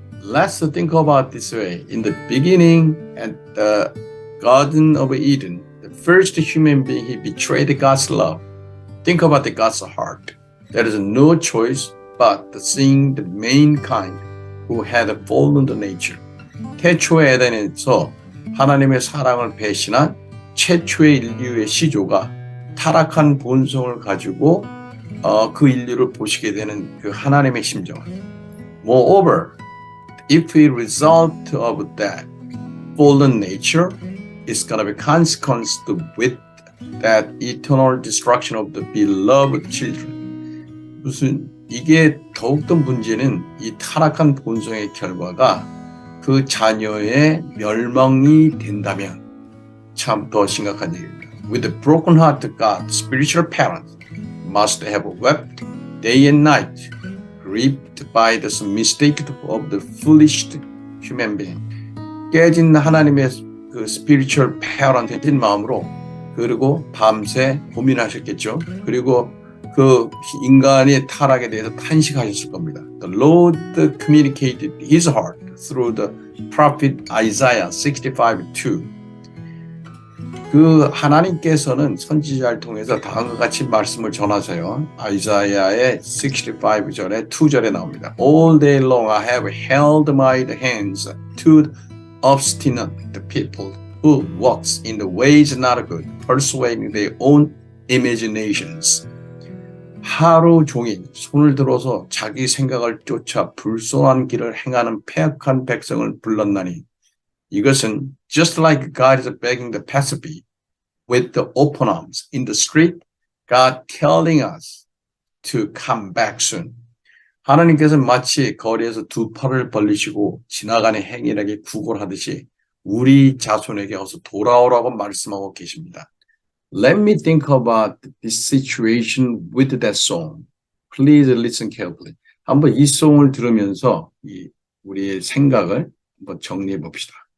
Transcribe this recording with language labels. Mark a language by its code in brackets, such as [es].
[en] Let's think about this way. In the beginning, at the Garden of Eden, the first human being he betrayed God's love. Think about the God's heart. There is no choice but to seeing the mankind who had fallen to nature. [ko] 태초의 에덴에서 하나님의 사랑을 배신한 최초의 인류의 시조가 타락한 본성을 가지고 그 인류를 보시게 되는 그 하나님의 심정. [en] Moreover, if a result of that fallen nature is going to be consequence with that eternal destruction of the beloved children. [ko] 이게 더욱더 문제는 이 타락한 본성의 결과가 그 자녀의 멸망이 된다면 참 더 심각한 얘기입니다. [en] With a broken heart, God, spiritual parents must have wept day and night, grieved by the mistake of the foolish human being. [ko] 깨진 하나님의 그 spiritual parent의 마음으로 그리고 밤새 고민하셨겠죠. 그리고 그 인간의 타락에 대해서 탄식하셨을 겁니다. [en] The Lord communicated His heart through the prophet Isaiah 65:2. [ko] 그 하나님께서는 선지자를 통해서 다음과 같이 말씀을 전하세요. 아이사야의 65절에 2절에 나옵니다. [en] All day long I have held my hands to the obstinate people who walks in the ways not good, persuading their own imaginations. [ko] 하루 종일 손을 들어서 자기 생각을 쫓아 불손한 길을 행하는 패역한 백성을 불렀나니 이것은 [en] just like God is begging the passerby with the open arms in the street, God telling us to come back soon. [ko] 하나님께서는 마치 거리에서 두 팔을 벌리시고 지나가는 행인에게 구걸하듯이 우리 자손에게 어서 돌아오라고 말씀하고 계십니다. [en] Let me think about this situation with that song. Please listen carefully. [ko] 한번 이 송을 들으면서 우리의 생각을 한번 정리해 봅시다.